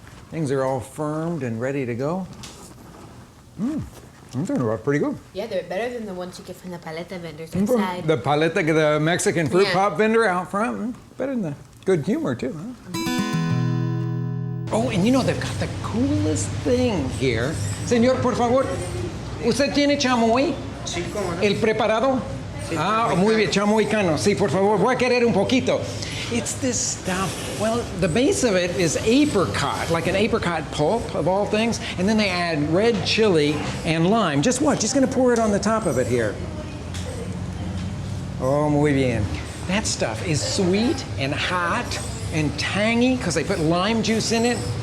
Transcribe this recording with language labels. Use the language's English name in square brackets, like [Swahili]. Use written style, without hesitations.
[English] Things are all firmed and ready to go. I'm turning out pretty good. Yeah, they're better than the ones you get from the paleta vendors inside. The paleta, the Mexican fruit Yeah. pop vendor out front. Better than the good humor, too, huh? Oh, and you know, they've got the coolest thing here. [Spanish] Señor, por favor, ¿usted tiene chamoy? Sí, cómo no. ¿El preparado? Ah, muy bien, chamoycano. Sí, por favor, voy a querer un poquito. [English] It's this stuff, well, the base of it is apricot, like an apricot pulp of all things, and then they add red chili and lime. Just watch, just gonna pour it on the top of it here. Oh, [Spanish] muy bien. [English] That stuff is sweet and hot and tangy because they put lime juice in it.